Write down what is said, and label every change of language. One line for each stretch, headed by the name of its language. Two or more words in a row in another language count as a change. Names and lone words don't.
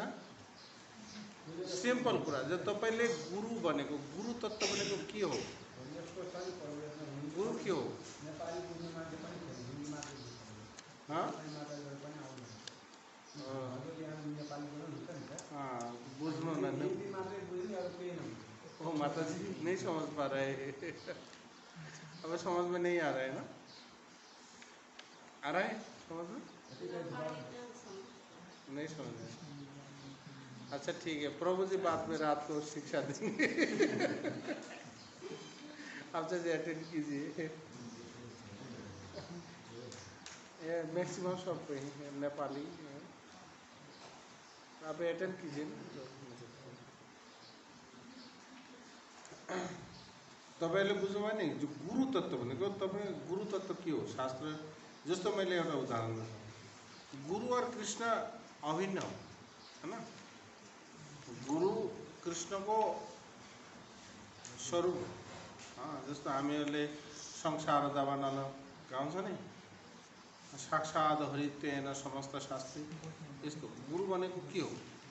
Nepali: सिम्पल कुरा, जो तपाईले गुरु भनेको, गुरु तत्व भनेको के हो? गुरु के हो? बुझ्नु न।
Hindi: ओ माताजी नहीं समझ पा रहे। अब समझ में नहीं आ रहा है ना? आ रहा है समझ में? नहीं समझ में। अच्छा ठीक है, प्रभु जी बाद में रात को शिक्षा देंगे। आप जैसे अटेंड कीजिए। ये मैक्सिमम सब पे ही नेपाली। आप अटेंड कीजिए ना।
Nepali: तपाईले बुझ्नुभयो नि, जो गुरु तत्व भनेको तपाई गुरु तत्व के हो? शास्त्र जस्तो मैले एउटा उदाहरण दिन्छु। गुरु और कृष्ण अभिन्न हो, हैन? गुरु कृष्ण को स्वरूप। जस्तो हामीहरुले संसार दावानल गाउँछ नि,
Sanskrit: साक्षात् हरितेन समस्त शास्त्री।
Nepali: यस्तो गुरु भनेको के हो?